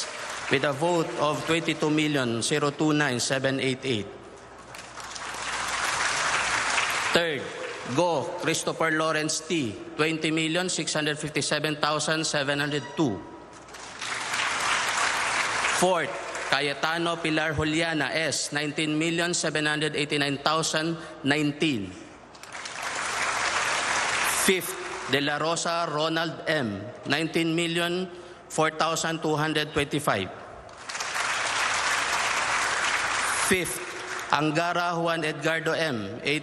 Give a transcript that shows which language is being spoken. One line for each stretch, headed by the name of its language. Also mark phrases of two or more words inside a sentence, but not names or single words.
English: with a vote of 22,029,788. Third, Go Christopher Lawrence T. 20,657,702. Fourth, Cayetano Pilar Juliana S. 19,789,019. Fifth, De La Rosa Ronald M. 19,004,225. Fifth, Angara Juan Edgardo M.